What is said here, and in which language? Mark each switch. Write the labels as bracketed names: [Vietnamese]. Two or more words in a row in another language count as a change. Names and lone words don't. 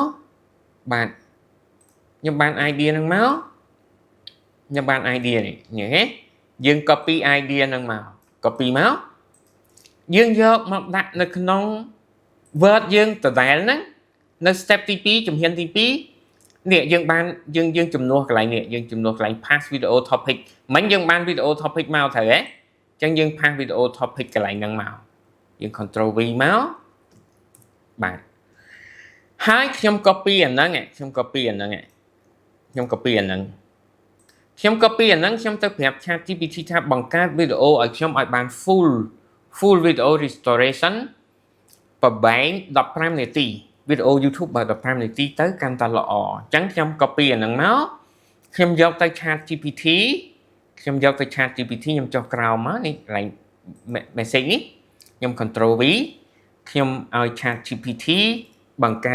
[Khmer] នេះហេយើង [English] copy idea [Khmer] ហ្នឹងមកយើងយកមកដាក់នៅក្នុង Word យើងដដែលហ្នឹងនៅ step ទី2ជំហានទី 2នេះយើងបានយើងជំនួសកន្លែងនេះយើងជំនួសកន្លែង [English] pass video topic [Khmer] មិញយើងបាន [English] video topic [Khmer] មកត្រូវហ៎អញ្ចឹងយើង [English] pass video topic [Khmer] កន្លែងហ្នឹងមកយើង [English] control V [Khmer] មកបាទហើយខ្ញុំ copy អាហ្នឹងខ្ញុំ copy អាហ្នឹងខ្ញុំទៅប្រាប់ ChatGPT ថាបង្កើតវីដេអូឲ្យខ្ញុំឲ្យបាន [English] full video restoration [Khmer] ប្រហែល15នាទីវីដេអូ YouTube បើ15នាទីទៅកាន់តែល្អអញ្ចឹងខ្ញុំ copy អាហ្នឹងមកខ្ញុំយកទៅ ChatGPT ខ្ញុំចុះក្រោមមកនេះកន្លែង message នេះខ្ញុំ [English] control V [Khmer] ខ្ញុំឲ្យ ChatGPT បង្កើត